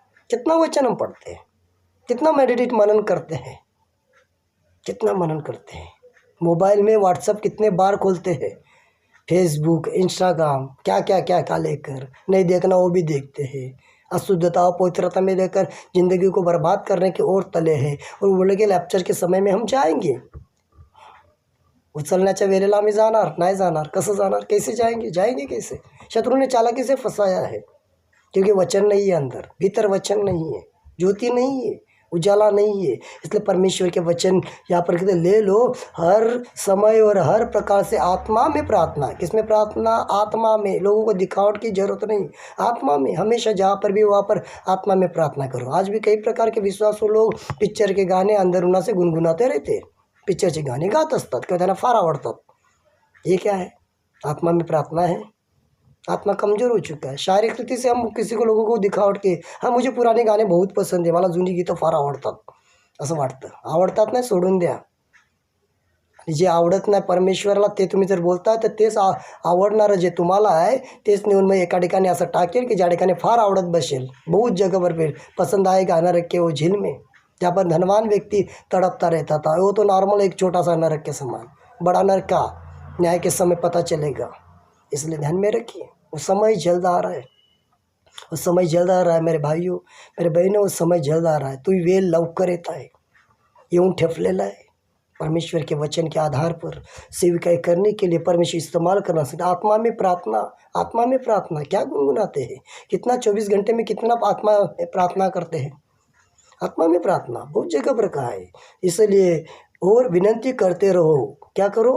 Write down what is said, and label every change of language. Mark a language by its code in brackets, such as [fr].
[hi] कितना वचन हम पढ़ते हैं, कितना मेडिटेट, मनन करते हैं, कितना मनन करते हैं. मोबाइल में व्हाट्सअप कितने बार खोलते हैं, फेसबुक, इंस्टाग्राम, क्या क्या क्या क्या लेकर. नहीं देखना वो भी देखते हैं. अशुद्धता, पवित्रता में लेकर ज़िंदगी को बर्बाद करने के और तले हैं. और बोले कि लैप्चर के समय में हम जाएंगे. [mr] उचलण्याच्या वेळेला आम्ही जाणार नाही जाणार. कसं जाणार? [hi] कैसे जाएंगे? जाएंगे कैसे? शत्रु ने चालाकी से फंसाया है. क्योंकि वचन नहीं है अंदर, भीतर वचन नहीं है, ज्योति नहीं है, उजाला नहीं है. इसलिए परमेश्वर के वचन यहाँ पर कहते ले लो हर समय और हर प्रकार से. आत्मा में प्रार्थना. किसमें प्रार्थना? आत्मा में. लोगों को दिखावट की जरूरत नहीं, आत्मा में. हमेशा जहाँ पर भी वहाँ पर आत्मा में प्रार्थना करो. आज भी कई प्रकार के विश्वासू लोग पिक्चर के गाणे अंदरूना से गुनगुनाते रहते. [mr] पिक्चरचे गाणे गात असतात किंवा त्यांना फार आवडतात. [hi] ये क्या है? आत्मा में प्रार्थना है. आत्मा कमज़ोर हो चुका है. शारीरिक रीति से हम किसी को, लोगों को दिखावट के, हाँ मुझे पुराने गाणे बहुत पसंद आहे, [mr] मला जुनी गीतं फार आवडतात असं वाटतं. आवडतात नाही, सोडून द्या. आणि जे आवडत नाही परमेश्वराला ते तुम्ही जर बोलताय तर तेच आवडणारं जे तुम्हाला आहे तेच नेऊन मग एका ठिकाणी असं टाकेल की ज्या ठिकाणी फार आवडत बसेल. [hi] बहुत जगह पर फिर पसंद आएगा नरक के वो झील में, जहाँ पर धनवान व्यक्ति तड़पता रहता था. वो तो नॉर्मल एक छोटा सा नरक के समान. बड़ा नरक का न्याय के समय पता चलेगा. इसलिए ध्यान में रखिए, वो समय जल्द आ रहा है. वो समय जल्द आ रहा है मेरे भाइयों, मेरे बहनों. वो समय जल्द आ रहा है. [mr] तो वेळ लवकर येत आहे, येऊन ठेपलेला आहे. [hi] परमेश्वर के वचन के आधार पर सेविकाई करने के लिए परमेश्वर इस्तेमाल करना सकता. आत्मा में प्रार्थना. आत्मा में प्रार्थना क्या गुनगुनाते हैं? कितना 24 घंटे में कितना आत्मा में प्रार्थना करते हैं? आत्मा में प्रार्थना बहुत जगह पर कहा है. इसलिए और विनंती करते रहो. क्या करो?